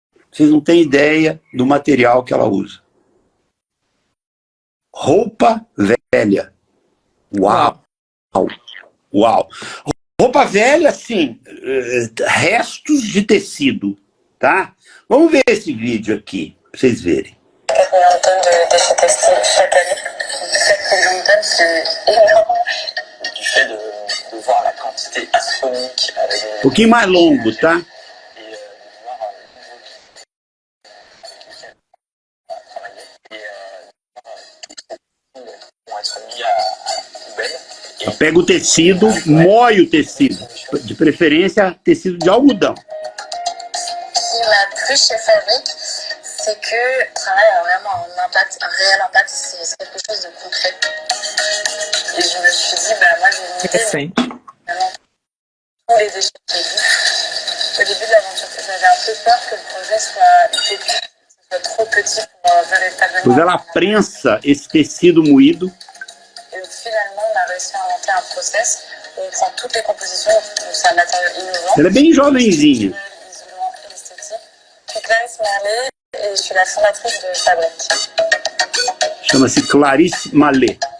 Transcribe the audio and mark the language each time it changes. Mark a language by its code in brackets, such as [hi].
[pt] Vocês não têm ideia do material que ela usa. Roupa velha. Uau! Uau! Roupa velha, assim, restos de tecido, tá? Vamos ver esse vídeo aqui, pra vocês verem. [fr] 4 millions de tonnes de déchets textiles chaque année. 7 millions de tonnes, c'est énorme. Du fait de voir la quantité astronomique avec [pt] Um pouquinho mais longo, tá? [fr] et de voir le niveau qui travailler et vont être mis à poubelle. [pt] Eu pego o tecido, moio o tecido, de preferência tecido de algodão. [fr] Ce qui m'a plu chez Fabric, c'est que le travail a vraiment un réel impact, c'est quelque chose de concret. Et je me suis dit, moi je vais [pt] Interessante. [fr] vraiment tous les déchets qui existent. Au début de l'aventure, j'avais un peu peur que le projet soit utopique, que ce soit trop petit pour véritablement... [pt] Depois ela prensa esse tecido moído. [fr] Et finalement, on a réussi à inventer un process où on prend toutes les compositions, donc c'est un matériau innovant. [pt] Ela é bem jovenzinha. [fr] Isolant et esthétique. Je suis Clarisse Merlet et je suis la fondatrice de Fabric. [pt] Chama-se Clarisse Mallet.